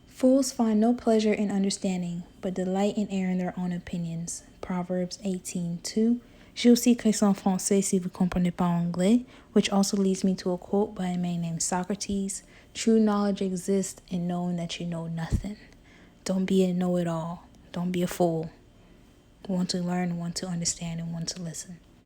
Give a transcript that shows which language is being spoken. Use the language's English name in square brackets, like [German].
[English] Fools find no pleasure in understanding, but delight in airing their own opinions. Proverbs 18:2. [French] J'ai aussi écrit ça en français si vous comprenez pas anglais, [English] which also leads me to a quote by a man named Socrates. True knowledge exists in knowing that you know nothing. Don't be a know-it-all. Don't be a fool. Want to learn, want to understand, and want to listen.